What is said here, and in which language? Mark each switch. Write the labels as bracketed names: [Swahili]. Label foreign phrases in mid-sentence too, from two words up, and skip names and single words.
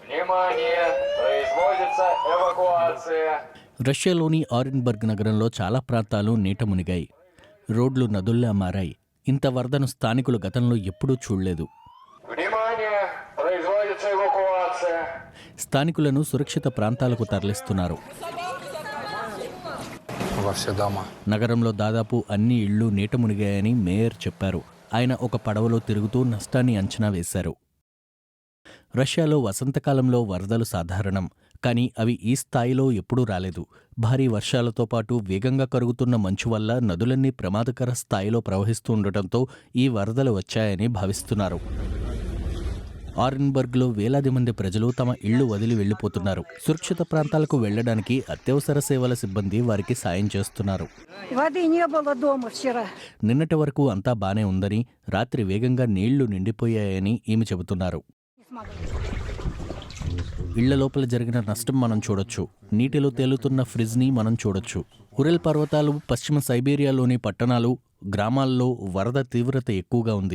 [Russian] Внимание! Производится эвакуация. [Telugu] రష్యాలోని ఆరెన్బర్గ్ నగరంలో చాలా ప్రాంతాలు నీట మునిగాయి. రోడ్లు నదుల్లా మారాయి. ఇంత వరదను స్థానికులు గతంలో ఎప్పుడూ చూడలేదు. [Russian] Внимание! Производится эвакуация. [Telugu] స్థానికులను సురక్షిత ప్రాంతాలకు తరలిస్తున్నారు. [Russian] Во все дома. [Telugu] నగరంలో దాదాపు అన్ని ఇళ్లు నీట మునిగాయని మేయర్ చెప్పారు. ఆయన ఒక పడవలో తిరుగుతూ నష్టాన్ని అంచనా వేశారు. రష్యాలో వసంతకాలంలో వరదలు సాధారణం, కానీ అవి ఈ స్థాయిలో ఎప్పుడూ రాలేదు. భారీ వర్షాలతో పాటు వేగంగా కరుగుతున్న మంచు వల్ల నదులన్నీ ప్రమాదకర స్థాయిలో ప్రవహిస్తూ ఉండటంతో ఈ వరదలు వచ్చాయని భావిస్తున్నారు. ఆరెన్బర్గ్లో వేలాది మంది ప్రజలు తమ ఇళ్లు వదిలి వెళ్లిపోతున్నారు. సురక్షిత ప్రాంతాలకు వెళ్లడానికి అత్యవసర సేవల సిబ్బంది వారికి సాయం చేస్తున్నారు. [Russian] Воды не было дома вчера. [Telugu] నిన్నటి వరకు అంతా బానే ఉందని, రాత్రి వేగంగా నీళ్లు నిండిపోయాయని ఈమె చెబుతున్నారు. ఇళ్ల లోపల జరిగిన నష్టం మనం చూడొచ్చు. నీటిలో తేలుతున్న ఫ్రిజ్ని మనం చూడొచ్చు. ఉరెల్ పర్వతాలు, పశ్చిమ సైబీరియాలోని పట్టణాలు, గ్రామాల్లో వరద తీవ్రత ఎక్కువగా ఉంది.